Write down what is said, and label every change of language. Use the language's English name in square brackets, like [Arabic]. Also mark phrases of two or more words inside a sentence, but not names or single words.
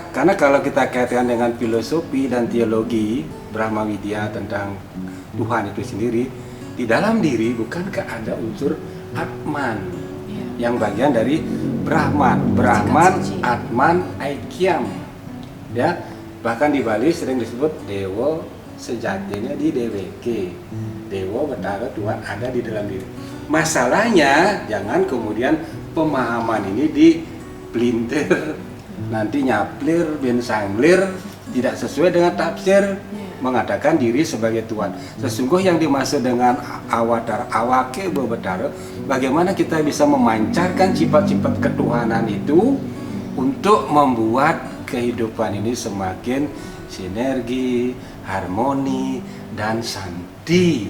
[Indonesian] Karena kalau kita kaitkan dengan filosofi dan teologi Brahma Widya tentang Tuhan itu sendiri, di dalam diri bukankah ada unsur Atman yang bagian dari Brahman, Atman, Aikyam. Ya, bahkan di Bali sering disebut Dewa sejatinya di DWK. Dewa betara Tuhan ada di dalam diri. Masalahnya jangan kemudian pemahaman ini dipelintir, nanti nyaplir, bensanglir, tidak sesuai dengan tafsir mengatakan diri sebagai Tuhan. Sesungguhnya yang dimaksud dengan awatar, [Balinese] awake bewetara, [Indonesian] bagaimana kita bisa memancarkan sifat-sifat ketuhanan itu untuk membuat kehidupan ini semakin sinergi, harmoni, dan santi.